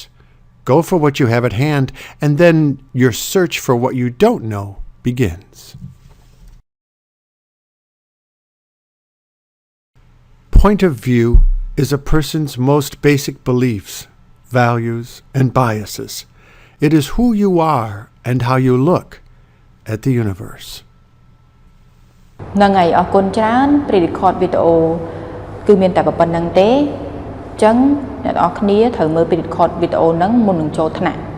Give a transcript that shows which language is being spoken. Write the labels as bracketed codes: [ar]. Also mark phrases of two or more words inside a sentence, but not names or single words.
[en] Go for what you have at hand, and then your search for what you don't know begins. Point of view is a person's most basic beliefs, values, and biases. It is who you are and how you look at the universe. [km] ហ្នឹងហើយអរគុណច្រើន pre-record វីដេអូគឺមានតែប៉ុណ្្នឹងទេអញ្ចឹងអ្នកនរគ្នាត្រូវមើល pre-record វីដេអូហ្នឹងមុននឹងចូលថ្នាក់